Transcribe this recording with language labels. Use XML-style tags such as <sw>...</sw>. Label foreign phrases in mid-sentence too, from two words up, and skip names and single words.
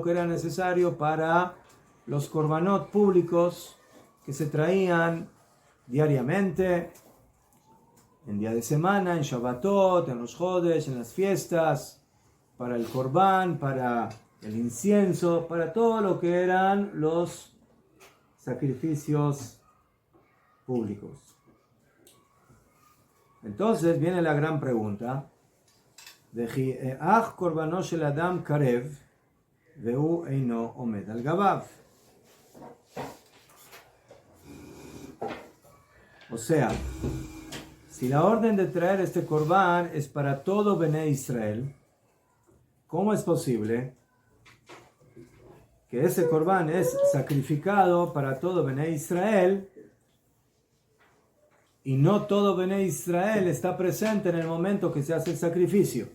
<es>que era necesario para los korbanot públicos que se traían diariamente, en día de semana, en Shabbatot, en los Jodes, en las fiestas, para el korban, para el incienso, para todo lo que eran los sacrificios públicos. Entonces viene la gran pregunta:</es> <he>קרבנות של אדם קרב והוא אינו עומד על גביו.</he> <es>O sea, si la orden de traer este korban es para todo Bnei Israel, ¿cómo es posible que ese korban es sacrificado para todo Bnei Israel y no todo Bnei Israel está presente en el momento que se hace el sacrificio?</es>